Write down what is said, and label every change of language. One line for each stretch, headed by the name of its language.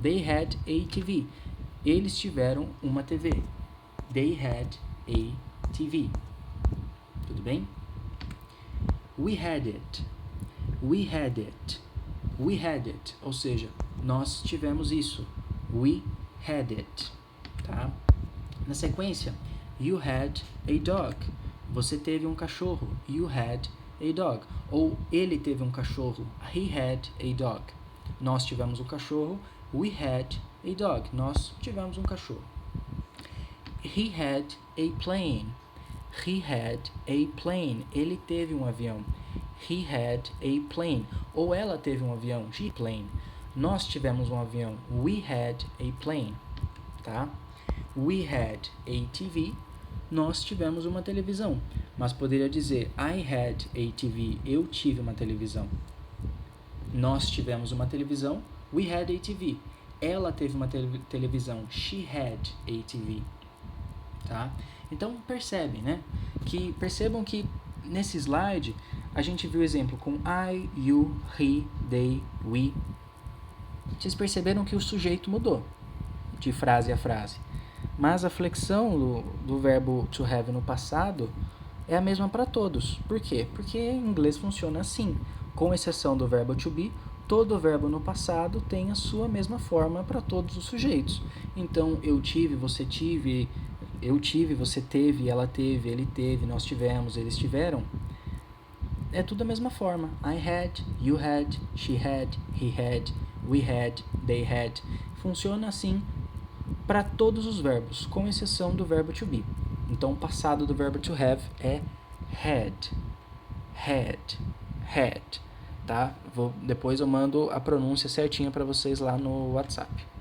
English: They had a TV.
Portuguese: Eles tiveram uma TV.
English: They had a TV.
Portuguese: Tudo bem?
English: We had it. We had it. We had it.
Portuguese: Ou seja, nós tivemos isso.
English: We had it. Tá?
Portuguese: Na sequência,
English: you had a dog.
Portuguese: Você teve um cachorro.
English: You had a dog.
Portuguese: Ou ele teve um cachorro.
English: He had a dog.
Portuguese: Nós tivemos um cachorro.
English: We had a dog.
Portuguese: Nós tivemos um cachorro.
English: He had a plane. He had a plane.
Portuguese: Ele teve um avião.
English: He had a plane.
Portuguese: Ou ela teve um avião.
English: She plane.
Portuguese: Nós tivemos um avião.
English: We had a plane,
Portuguese: tá?
English: We had a TV.
Portuguese: Nós tivemos uma televisão. Mas poderia dizer
English: I had a TV.
Portuguese: Eu tive uma televisão. Nós tivemos uma televisão.
English: We had a TV.
Portuguese: Ela teve uma televisão.
English: She had a TV. Tá?
Portuguese: Então percebem, né? Percebam que nesse slide a gente viu o exemplo com I, you, he, they, we. Vocês perceberam que o sujeito mudou de frase a frase. Mas a flexão do verbo to have no passado é a mesma para todos. Por quê? Porque em inglês funciona assim. Com exceção do verbo to be, todo verbo no passado tem a sua mesma forma para todos os sujeitos. Então, eu tive, você tive, eu tive, você teve, ela teve, ele teve, nós tivemos, eles tiveram. É tudo a mesma forma.
English: I had, you had, she had, he had, we had, they had.
Portuguese: Funciona assim para todos os verbos, com exceção do verbo to be. Então, o passado do verbo to have é had, tá? Depois eu mando a pronúncia certinha para vocês lá no WhatsApp.